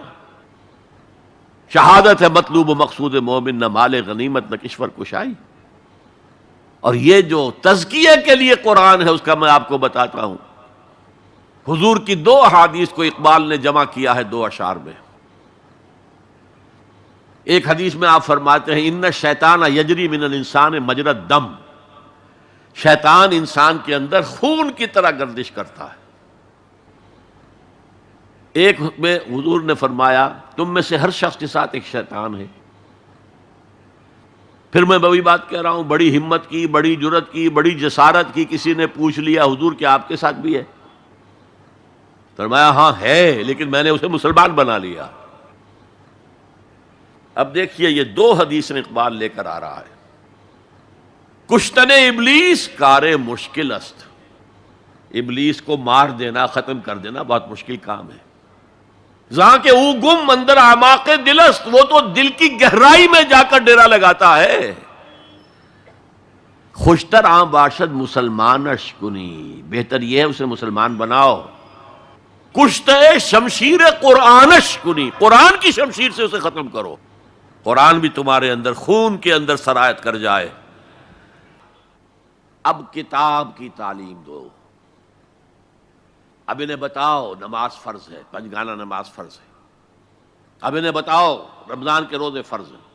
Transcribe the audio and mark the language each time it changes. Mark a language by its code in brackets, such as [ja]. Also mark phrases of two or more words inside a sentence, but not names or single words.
[ur] شہادت ہے مطلوب و مقصود مومن، نہ مال غنیمت نہ کشور کشائی. اور یہ جو تزکیے کے لیے قرآن ہے اس کا میں آپ کو بتاتا ہوں. حضور کی 2 احادیث کو اقبال نے جمع کیا ہے 2 اشعار میں. ایک حدیث میں آپ فرماتے ہیں [ar] ان الشیطان یجری من الانسان مجری الدم. [ur] شیطان انسان کے اندر خون کی طرح گردش کرتا ہے. ایک میں حضور نے فرمایا تم میں سے ہر شخص کے ساتھ ایک شیطان ہے. پھر میں وہی بات کہہ رہا ہوں، بڑی ہمت کی، بڑی جرت کی، بڑی جسارت کی. کسی نے پوچھ لیا حضور کیا آپ کے ساتھ بھی ہے؟ فرمایا ہاں ہے، لیکن میں نے اسے مسلمان بنا لیا. اب دیکھیے یہ 2 حدیث اقبال لے کر آ رہا ہے. [fa] کشتن ابلیس کار مشکل است. [ur] ابلیس کو مار دینا، ختم کر دینا بہت مشکل کام ہے. [fa] جہاں کہ او گم اندر اعماق دل است، [ur] وہ تو دل کی گہرائی میں جا کر ڈیرا لگاتا ہے. [fa] خوشتر عام باشد مسلمانش کنی، [ur] بہتر یہ ہے اسے مسلمان بناؤ. [fa] کشتے شمشیر قرآنش کنی، [ur] قرآن کی شمشیر سے اسے ختم کرو. قرآن بھی تمہارے اندر خون کے اندر سرایت کر جائے. اب کتاب کی تعلیم دو. اب انہیں بتاؤ نماز فرض ہے، 5 گانا نماز فرض ہے. اب انہیں بتاؤ رمضان کے روزے فرض ہیں.